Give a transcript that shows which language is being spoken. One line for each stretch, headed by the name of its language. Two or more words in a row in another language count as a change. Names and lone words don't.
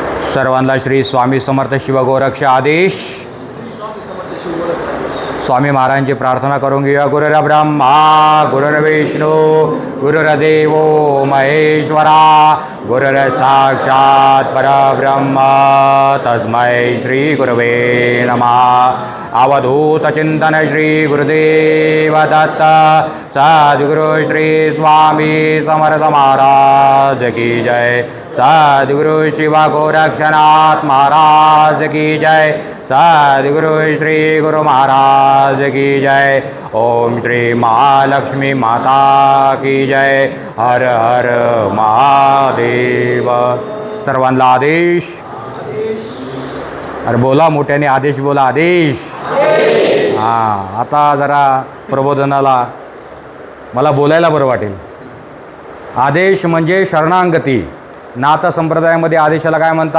Marathi: सर्वांना श्री स्वामी समर्थ शिवगोरक्ष आदेश. स्वामी महाराजांची प्रार्थना करून घेऊया.
Sanskrit: गुरुर्ब्रह्मा गुरुर्विष्णू गुरुर्देवो महेश्वरा गुरुर्साक्षात् परब्रह्म तस्मै श्री गुरवे नमः.
Marathi: अवधूत चिंतन श्री गुरुदेव दत्त.
Hindi: सद्गुरु श्री स्वामी समर्थ महाराज की जय. सद्गुरु शिव गोरक्षनाथ महाराज की जय. सद्गुरु श्री गुरु महाराज की जय. ओम श्री महालक्ष्मी माता की जय. हर हर महादेव.
Marathi: सर्वांना आदेश. अरे बोला मोठ्याने आदेश बोला. आदेश. हां आता जरा प्रबोधनाला मला बोलायला बरं वाटेल. आदेश म्हणजे शरणांगती. नाथ संप्रदायामध्ये आदेशाला काय म्हणतात?